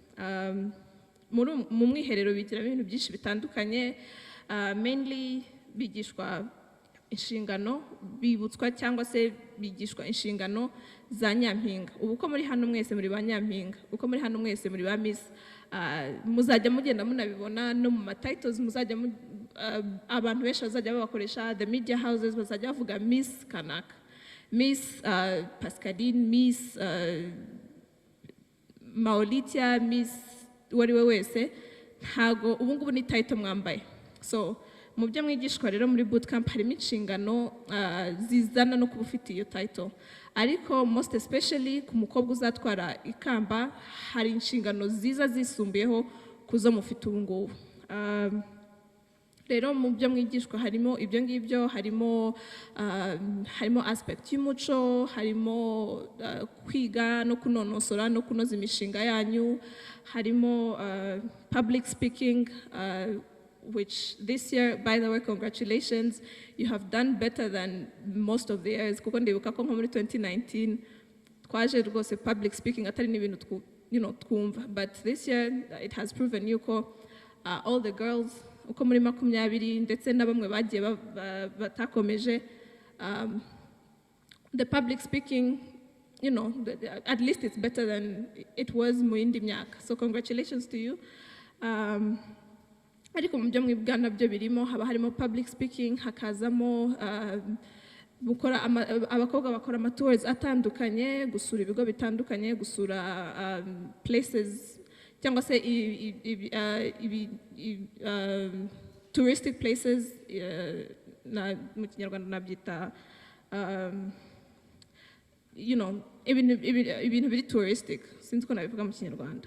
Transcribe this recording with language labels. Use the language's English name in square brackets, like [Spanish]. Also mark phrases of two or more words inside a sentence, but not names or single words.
[Kinyarwanda] Mu mwiherero bigira ibintu byinshi bitandukanye, mainly bigishwa inshingano, bibutswa cyangwa se bigishwa inshingano za nyampinga. Ubu ko muri hano mwese muri ba nyampinga, uko muri hano mwese muri ba miss, muzajya mugenda munabibona no mu titles, muzajya abantu benshi bazajya babakoresha, [English] the media houses [Kinyarwanda] bazajya bavuga Miss Kanaka, Miss Pascaline, Miss Maolitia, Miss wariwe wese, ntago ubu ngubu ni title mwambaye. So mu byo mwigishwa rero muri bootcamp harimo inshingano zizana no kuba ufite iyo title, ariko [English] most especially [Kinyarwanda] ku mukobwa uzatwara ikamba hari inshingano ziza zisumbuyeho kuzo mufite ubu ngubu. Rero mu byo mwigishwa harimo ibyo ngibyo, harimo aspect y'umuco, harimo kwiga no kunonosora no kunoza imishinga yanyu, harimo [English] public speaking, which this year, by the way, congratulations, you have done better than most of the years. [Kinyarwanda] Kuko ndibuka ko muri 2019 twaje rwose [English] public speaking [Kinyarwanda] atari n'ibintu twumva, [English] but this year it has proven yuko all the girls [Kinyarwanda] uko muri 20 ndetse na bamwe bagiye batakomeje, [English] the public speaking, at least it's better than it was [Kinyarwanda] mu yindi myaka. [English] So congratulations to you. [Kinyarwanda] Ariko mu byo mwibwa nabyo birimo, haba harimo [English] public speaking, [Kinyarwanda] hakazamo abakobwa bakora amatours atandukanye, gusura ibigo bitandukanye, gusura places cyangwa se [English] touristic places, [Kinyarwanda] mu Kinyarwanda nabyita ibintu biri touristic, sinzi ko nabivuga mu Kinyarwanda.